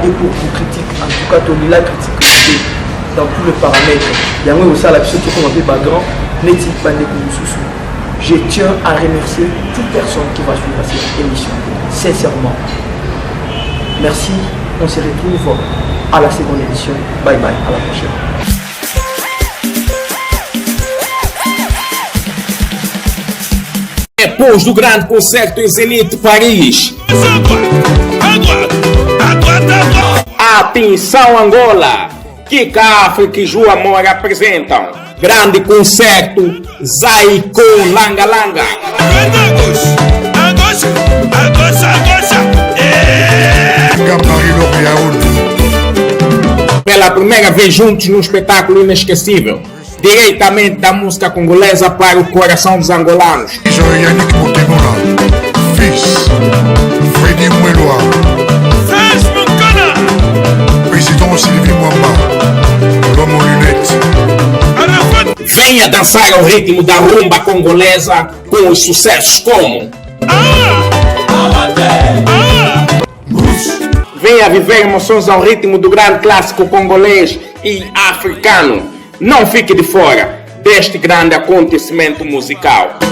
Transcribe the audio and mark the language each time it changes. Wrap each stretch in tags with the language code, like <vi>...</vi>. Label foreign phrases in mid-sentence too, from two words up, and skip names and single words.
<fr>Et pour vous critiquer, en tout cas, on est là, critique dans tous les paramètres. Il y a aussi à la personne qui est background. Je tiens à remercier toute personne qui va suivre cette émission. Sincèrement. Merci. On se retrouve à la seconde édition. Bye bye. À la prochaine.</fr> <pt>Depois do grande concerto em Zenit Paris. Atenção Angola! Kika África e João Amor apresentam grande concerto Zaiko Langa Langa. Pela primeira vez juntos num espetáculo inesquecível, diretamente da música congolesa para o coração dos angolanos.</pt> <fr>Yannick Motemora, fils, Freddy Moueloa, président Sylvie Mwamba, l'homme aux lunettes.</fr> <pt>Venha dançar ao ritmo da rumba congolesa com os sucessos como venha viver emoções ao ritmo do grande clássico congolês e africano. Não fique de fora deste grande acontecimento musical.</pt>